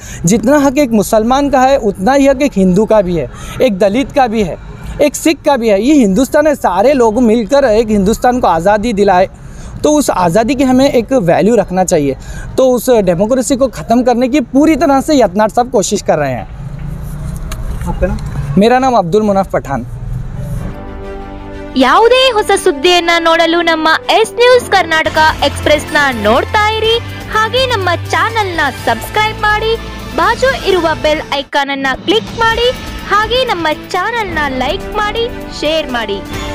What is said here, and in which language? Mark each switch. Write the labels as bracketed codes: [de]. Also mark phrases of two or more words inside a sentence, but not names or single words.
[hi] जितना हक एक मुसलमान का है उतना ही हक एक हिंदू का भी है, एक दलित का भी है, एक सिख का भी है। ये हिंदुस्तान है, सारे लोग मिलकर एक हिंदुस्तान को आज़ादी दिलाए, तो उस आज़ादी की हमें एक वैल्यू रखना चाहिए। तो उस डेमोक्रेसी को ख़त्म करने की पूरी तरह से यत्नाड़ साहब कोशिश कर रहे हैं। आपका नाम? मेरा नाम अब्दुल मुनाफ पठान। [kn] ಯಾವುದೇ ಹೊಸ ಸುದ್ದಿಯನ್ನ ನೋಡಲು ನಮ್ಮ ಎಸ್ ನ್ಯೂಸ್ ಕರ್ನಾಟಕ ಎಕ್ಸ್‌ಪ್ರೆಸ್ನ ನೋಡ್ತಾ ಇರಿ, ಹಾಗೆ ನಮ್ಮ ಚಾನೆಲ್ನ ಸಬ್ಸ್ಕ್ರೈಬ್ ಮಾಡಿ, ಬಾಜು ಇರುವ [en] bell icon [kn] ಅನ್ನ ಕ್ಲಿಕ್ ಮಾಡಿ, ಹಾಗೆ ನಮ್ಮ ಚಾನೆಲ್ನ ಲೈಕ್ ಮಾಡಿ, ಶೇರ್ ಮಾಡಿ.